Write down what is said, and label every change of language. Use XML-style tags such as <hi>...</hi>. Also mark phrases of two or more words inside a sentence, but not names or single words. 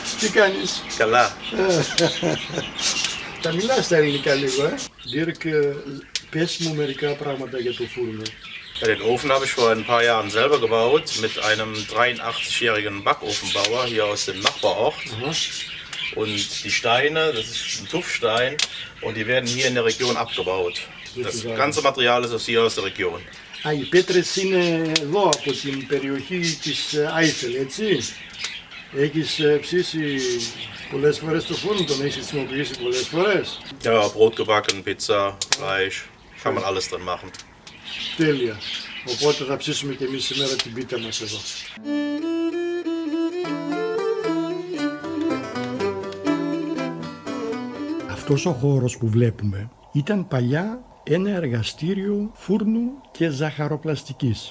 <el>Τι κάνεις? Καλά. Τα μιλάς στα ελληνικά λίγο, Ντίρκ, πες μου μερικά πράγματα για το φούρνο.</el> <de>Ja, den Ofen habe ich vor ein paar Jahren selber gebaut mit einem 83-jährigen Backofenbauer hier aus dem Nachbarort. Aha. Und die Steine, das ist ein Tuffstein und die werden hier in der Region abgebaut. Das ganze Material ist hier aus der Region.</de> <el>Α, οι πέτρες είναι εδώ από την περιοχή της Άιφελ, έτσι. Έχεις ψήσει πολλές φορές το φούρνο, τον έχεις χρησιμοποιήσει πολλές φορές.</el> <de>Ja, Brot gebacken, Pizza, Fleisch, kann man alles drin machen.</de> <el>Τέλεια. Οπότε θα ψήσουμε και εμείς σήμερα την πίτα μας εδώ. Αυτός ο χώρος που βλέπουμε ήταν παλιά ένα εργαστήριο φούρνου και ζαχαροπλαστικής.</el>